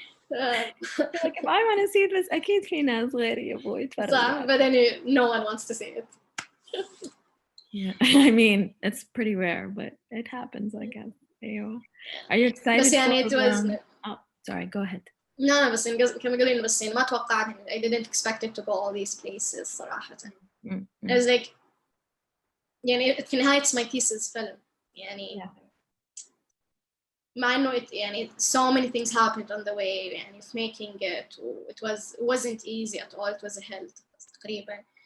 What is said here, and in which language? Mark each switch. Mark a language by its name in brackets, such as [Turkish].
[English] Like if I want to see this [Arabic] أكيد في ناس غيري يبغوا يتفرجوا. [English] But then no one wants to see it. Yeah, I mean it's pretty rare, but it happens, I guess. [Arabic] أيوة. [English] Are you excited? [Arabic] بس يعني [English] it was. Oh, sorry. Go ahead. No, [Arabic] بس كما قلنا بس يعني ما توقعت. [English] I didn't expect it to go all these places [Arabic] صراحة. [English] It was like [Arabic] يعني في نهاية [English] my thesis film يعني. Yeah. [Arabic] مع إنه يعني [English] so many things happened on the way [Arabic] يعني في [English] making it. It wasn't easy at all. It was a hell [Arabic] تقريبا.